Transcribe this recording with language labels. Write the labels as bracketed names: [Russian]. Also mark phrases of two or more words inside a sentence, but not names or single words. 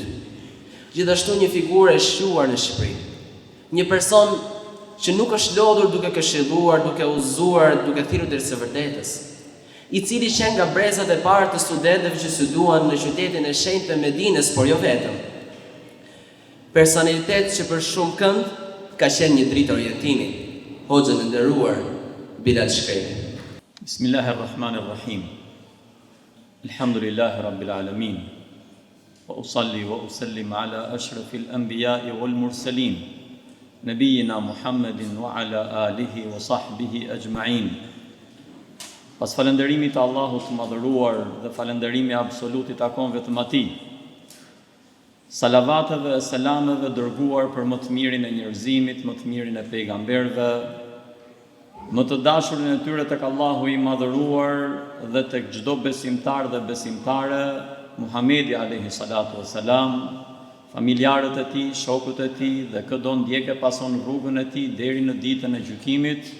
[Albanian] Gjithashtu një figurë e shuar në Shqipëri. Një person që nuk është lodhur duke këshilluar, duke uzuar, duke thirrur drejt së vërtetës, i cili qenë nga brezat e parë të studentëve që studuan në qytetin e shenjtë të Medinës, por jo vetëm. Personalitet që për shumë kënd ka qenë një dritë orientimi, hoxhën e nderuar Bilal Shkreti. [Arabic] بسم الله الرحمن الرحيم. الحمد لله رب العالمين. وأصلي وأسلم على أشرف الأنبياء والمرسلين، نبينا محمد وعلى آله وصحبه أجمعين. [Albanian] Pas falënderimit të Allahut të madhëruar dhe falënderimi absolut i takon vetëm atij, salavateve e selameve dërguar për më të mirin e njerëzimit, më të mirin e pejgamberve, më të dashurin e tyre tek Allahu i madhëruar dhe tek çdo besimtar dhe besimtare, Muhamedi [Arabic] عليه الصلاة والسلام, [Albanian] familjarët e tij, shokët e tij dhe çdo ndjekë pason rrugën e tij deri në ditën e gjykimit.